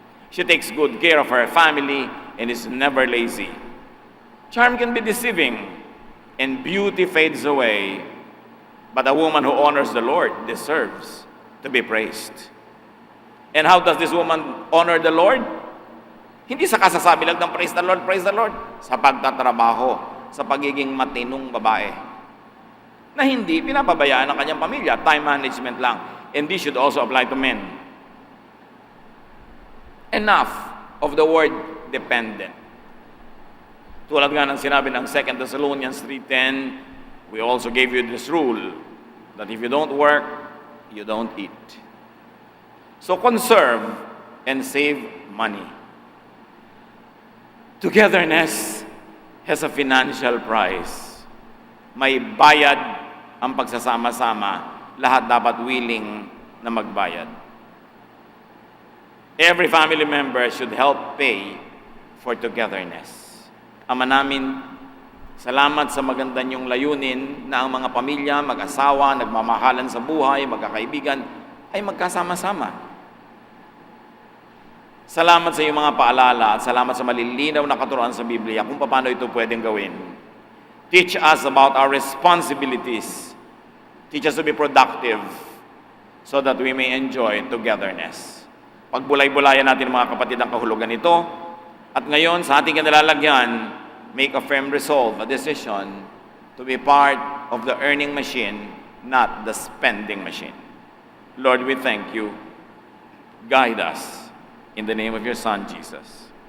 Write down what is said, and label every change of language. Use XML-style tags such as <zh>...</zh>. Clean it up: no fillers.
<en>She takes good care of her family and is never lazy. Charm can be deceiving, and beauty fades away, but a woman who honors the Lord deserves to be praised. And how does this woman honor the Lord?</en> <tl>Hindi sa kasasabi lang ng</tl> <en>praise the Lord,</en> <tl>sa pagtatrabaho, sa pagiging matinong babae. Na hindi pinapabayaan ang kanyang pamilya, time management lang.</tl> <en>And this should also apply to men. Enough of the word dependent.</en> <tl>Tulad nga ng sinabi ng</tl> <en>2 Thessalonians 3:10, we also gave you this rule, that if you don't work, you don't eat. So conserve and save money. Togetherness has a financial price.</en> <tl>May bayad ang pagsasama-sama. Lahat dapat willing na magbayad.</tl> <en>Every family member should help pay for togetherness.</en> <tl>Ama namin, salamat sa maganda niyong layunin na ang mga pamilya, mag-asawa, nagmamahalan sa buhay, magkakaibigan, ay magkasama-sama. Salamat sa iyong mga paalala at salamat sa malilinaw na katuruan sa Biblia kung paano ito pwedeng gawin.</tl> <en>Teach us about our responsibilities. Teach us to be productive so that we may enjoy togetherness.</en> <tl>Pagbulay-bulayan natin mga kapatid ang kahulugan nito. At ngayon, sa ating kinalalagyan,</tl> <en>make a firm resolve, a decision to be part of the earning machine, not the spending machine. Lord, we thank you. Guide us in the name of your Son, Jesus.</en>